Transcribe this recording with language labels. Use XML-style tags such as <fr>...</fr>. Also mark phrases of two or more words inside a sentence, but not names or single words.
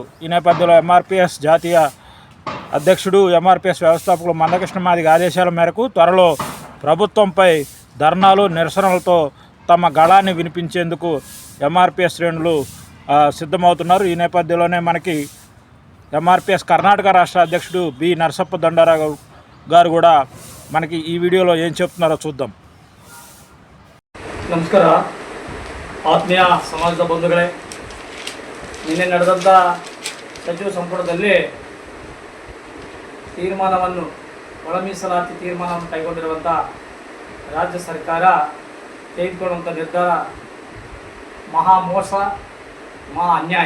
<te>ఈ నేపథ్యంలో ఎంఆర్పిఎస్ జాతీయ అధ్యక్షుడు, ఎంఆర్పిఎస్ వ్యవస్థాపకులు మందకృష్ణ మాదిగ ఆదేశాల మేరకు త్వరలో ప్రభుత్వంపై ధర్నాలు, నిరసనలతో తమ గళాన్ని వినిపించేందుకు ఎంఆర్పిఎస్ శ్రేణులు సిద్ధమవుతున్నారు. ఈ నేపథ్యంలోనే మనకి ఎంఆర్పిఎస్ కర్ణాటక రాష్ట్ర అధ్యక్షుడు బి నరసప్ప దండారా గారు కూడా మనకి ఈ వీడియోలో ఏం చెప్తున్నారో చూద్దాం.</te> <kn>ನಮಸ್ಕಾರ ಆತ್ಮೀಯ ಸಮಾಜದ ಬಂಧುಗಳೇ, ನಿನ್ನೆ ನಡೆದಂಥ ಸಚಿವ ಸಂಪುಟದಲ್ಲಿ ತೀರ್ಮಾನವನ್ನು ಒಳ ಮೀಸಲಾತಿ ತೀರ್ಮಾನವನ್ನು ಕೈಗೊಂಡಿರುವಂಥ ರಾಜ್ಯ ಸರ್ಕಾರ ತೆಗೆದುಕೊಳ್ಳುವಂಥ ನಿರ್ಧಾರ ಮಹಾ ಮೋಸ, ಮಹಾ ಅನ್ಯಾಯ.</kn>